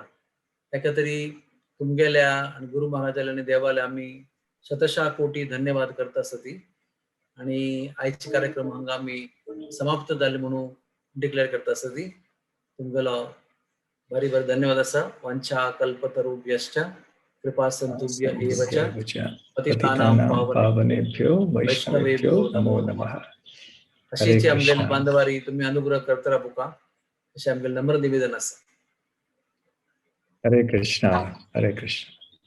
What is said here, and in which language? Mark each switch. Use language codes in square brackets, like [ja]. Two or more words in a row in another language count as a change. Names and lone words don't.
[kok] ताका तरी तुमगेल्या आणि गुरु महाराजाल्या आणि देवाल्या आमी शतशः कोटी धन्यवाद करता आसा ती. आणि आयचे कार्यक्रम हांगा आमी समाप्त जाले म्हणून डिक्लेअर करता आसा ती. तुमगेलो भारी भारी धन्यवाद आसा. [sa] वांछा कल्पतरुभ्यश्च कृपा सिंधुभ्य एव च पतितानां पावनेभ्यो वैष्णवेभ्यो नमो नमः. [kok] अशीच आमगेल्या बांधवारी तुम्ही अनुग्रह करता बुका अशें आमगेलें नम्र निवेदन आसा. हरे कृष्णा. हरे कृष्णा.